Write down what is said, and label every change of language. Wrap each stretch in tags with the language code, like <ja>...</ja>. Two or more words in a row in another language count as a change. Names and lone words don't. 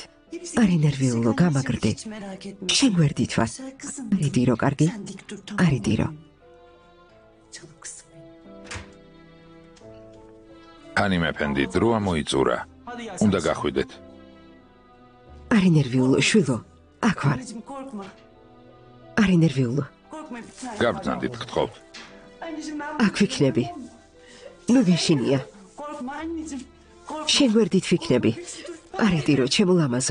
<ka>არ ენერვიულო, გამაგრდი. შენ გვერდით ვარ. არი დირო, კარგი? არი დირო. ჰანი მეფენდი, დროა მოიწურა. უნდა გახვიდეთ. არ ენერვიულო, შვილო. აქ ვარ.</ka> <tr>Anneciğim korkma.</tr> <ka>არ ენერვიულო.</ka> <tr>Korkma bir tane.</tr> <ka>გაბრძანდით, გთხოვთ.</ka> <tr>Anneciğim ben</tr> <ka>აქ ვიქნები. ნუ გეშინია.</ka> <tr>korkma anneciğim. Korkma.</tr> <ka>შენ გვერდით ვიქნები. არი დირო, ჩემო ლამაზო.</ka>